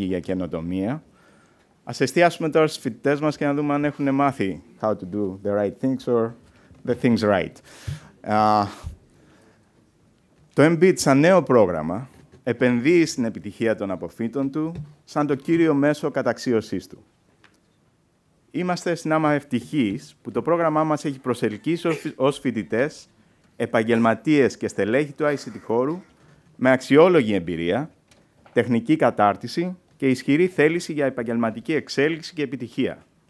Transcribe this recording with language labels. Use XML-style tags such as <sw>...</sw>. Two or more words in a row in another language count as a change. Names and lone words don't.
<el>για καινοτομία, ας εστιάσουμε τώρα στους φοιτητές μας και να δούμε αν έχουν μάθει</el> <en>how to do the right things or the things right.</en> <el>Το MBIT σαν νέο πρόγραμμα επενδύει στην επιτυχία των αποφύτων του σαν το κύριο μέσο καταξίωσής του. Είμαστε συνάμα ευτυχείς που το πρόγραμμά μας έχει προσελκύσει ως φοιτητές επαγγελματίες και στελέχη του ICT χώρου με αξιόλογη εμπειρία, τεχνική κατάρτιση και ισχυρή θέληση για επαγγελματική εξέλιξη και επιτυχία.</el>